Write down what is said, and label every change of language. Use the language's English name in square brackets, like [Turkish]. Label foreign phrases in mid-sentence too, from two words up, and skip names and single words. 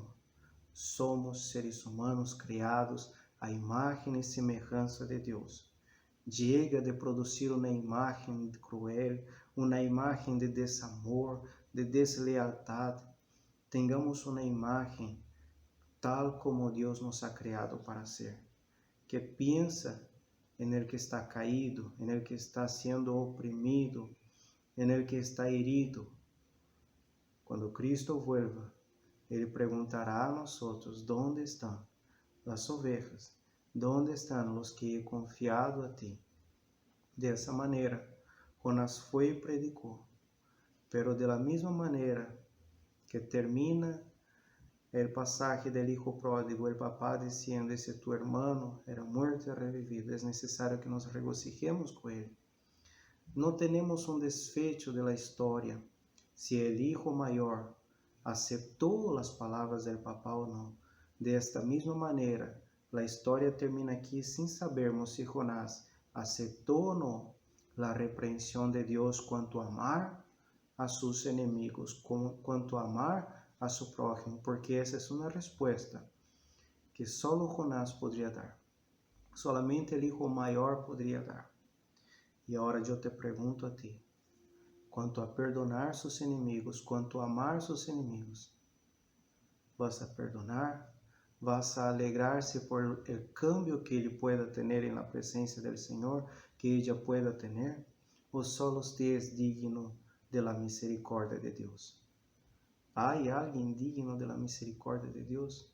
[Portuguese] Somos seres humanos criados à imagem e semelhança de Deus. Chega de produzir uma imagem cruel, uma imagem de desamor, de deslealdade. [Spanish] Tengamos [Portuguese] uma imagem [Spanish] tal como Deus nos ha criado para ser, que pensa en el que está caído, en el que está sendo oprimido, en el que está herido. Quando Cristo vuelva, [Portuguese] Ele perguntará a nós: ¿dónde estão as ovejas? [Spanish] ¿Dónde [Portuguese] estão os [Spanish] que he confiado a ti? [Portuguese] Dessa maneira, Jonás foi e predicou, [Spanish] pero de la misma maneira que termina el pasaje del hijo pródigo, el papá diciendo: ese tu hermano era muerto y revivido. Es necesario que nos regocijemos con él. No tenemos un desfecho de la historia, si el hijo mayor aceptó las palabras del papá o no. De esta misma manera, la historia termina aquí sin sabermos si Jonás aceptó o no la reprensión de Dios cuanto a amar a sus enemigos, cuanto a amar a su prójimo, porque [Portuguese] essa é uma resposta [Spanish] que solo Jonás [Portuguese] poderia dar. Solamente o hijo maior poderia dar. E agora eu te pergunto a ti, quanto a perdonar seus inimigos, quanto a amar seus inimigos, [Spanish] vas a perdonar, vas a alegrarse por el cambio que Él pueda tener en la presencia del Señor, que ella pueda tener, o solo usted es digno de la misericordia de Dios? ¿Hay alguien digno de la misericordia de Dios?